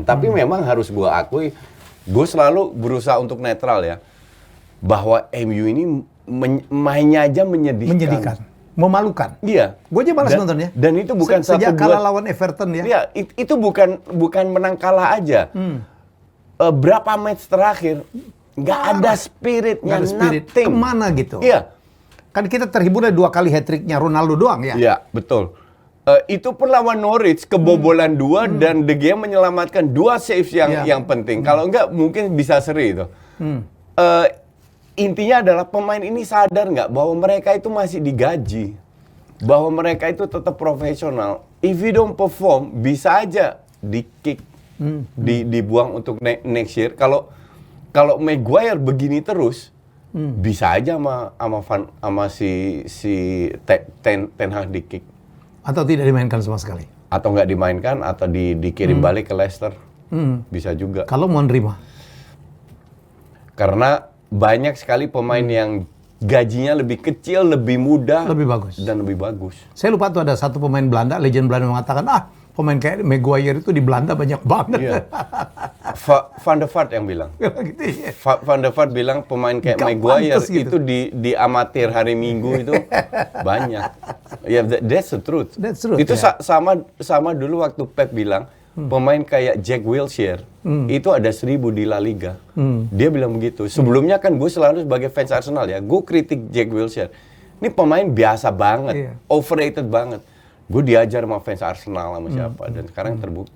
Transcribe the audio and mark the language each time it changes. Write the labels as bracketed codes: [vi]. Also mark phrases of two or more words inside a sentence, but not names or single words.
[id] Tapi memang harus gue akui, gue selalu berusaha untuk netral ya, bahwa MU ini mainnya aja menyedihkan. Memalukan. Iya. Gue aja malas nontonnya. Dan itu bukan sejak kalah lawan Everton ya. Iya, itu bukan menang kalah aja. Berapa match terakhir nggak ada spiritnya, Nggak ada spirit. nothing. Kemana gitu? Iya. Kan kita terhibur dari 2 kali hat-tricknya Ronaldo doang ya. Iya, betul. Itu pun lawan Norwich, kebobolan 2 dan De Gea menyelamatkan 2 saves yang penting. Kalau enggak mungkin bisa seri itu. Intinya adalah pemain ini sadar nggak bahwa mereka itu masih digaji, bahwa mereka itu tetap profesional. [en] If you don't perform, [id] bisa aja di-kick, dibuang untuk [en] next year. [id] Kalau Maguire begini terus, bisa aja sama si Ten Hag di-kick. Atau tidak dimainkan sama sekali. Atau nggak dimainkan, atau dikirim balik ke Leicester. Bisa juga. Kalau mau nerima. Karena banyak sekali pemain yang gajinya lebih kecil, lebih muda, Lebih bagus. dan lebih bagus. Saya lupa tuh ada satu pemain Belanda, legend Belanda mengatakan, pemain kayak Maguire itu di Belanda banyak banget. Iya. Van der Vaart yang bilang. Gitu ya. Van der Vaart bilang pemain kayak Nggak Maguire pantas gitu. itu di amatir hari Minggu itu banyak. Ya, [en] that's the truth. That's true, [id] Itu ya. sama dulu waktu Pep bilang pemain kayak Jack Wilshere itu ada 1000 di La Liga. Dia bilang begitu. Sebelumnya kan gue selalu sebagai fans Arsenal ya, gue kritik Jack Wilshere. Ini pemain biasa banget, Iya. overrated banget. Gue diajar sama fans Arsenal sama siapa, dan sekarang terbukti.